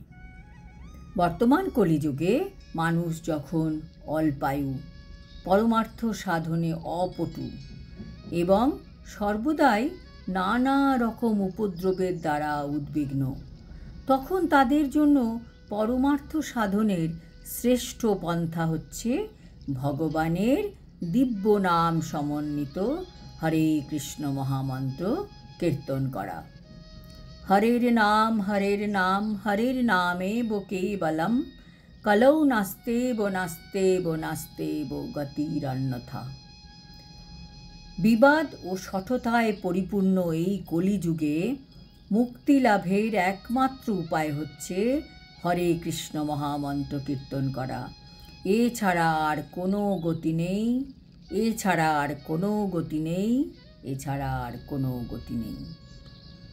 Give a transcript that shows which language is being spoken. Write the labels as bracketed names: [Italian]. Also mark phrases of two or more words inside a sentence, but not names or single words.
[Bangla] বর্তমান কলিযুগে মানুষ যখন অল্পায়ু, পরমার্থ সাধনে অপটু এবং সর্বদাই নানা রকম উপদ্রবের দ্বারা উদ্বিগ্ন, তখন তাদের জন্য পরমার্থ সাধনের শ্রেষ্ঠ পন্থা হচ্ছে ভগবানের দিব্য নাম সমন্বিত হরে কৃষ্ণ মহামন্ত্র কীর্তন করা। [Sanskrit] হরের নাম হরের নাম হরের নামেব কেবলম কলৌ নাস্তেব নাস্তেব নাস্তেব গতিরন্যথা। [Bangla] বিবাদ ও শঠতায় পরিপূর্ণ এই কলিযুগে মুক্তি লাভের একমাত্র উপায় হচ্ছে হরে কৃষ্ণ মহামন্ত্র কীর্তন করা। এছাড়া আর কোনো গতি নেই, এছাড়া আর কোনো গতি নেই, এছাড়া আর কোনো গতি নেই।